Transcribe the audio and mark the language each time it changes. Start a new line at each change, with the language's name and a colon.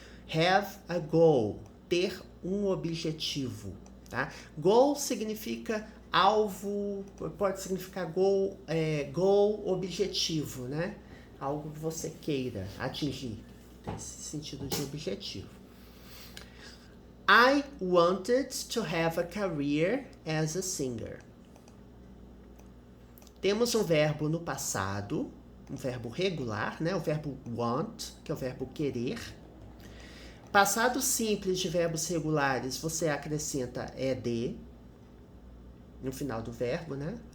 English: Have a goal,
Portuguese: ter um objetivo, tá? Goal significa alvo, pode significar goal, objetivo, né? Algo que você queira atingir, nesse sentido de objetivo.
English: I wanted to have a career as a singer.
Portuguese: Temos um verbo no passado, um verbo regular, né? O verbo want, que é o verbo querer. Passado simples de verbos regulares, você acrescenta ed no final do verbo, né?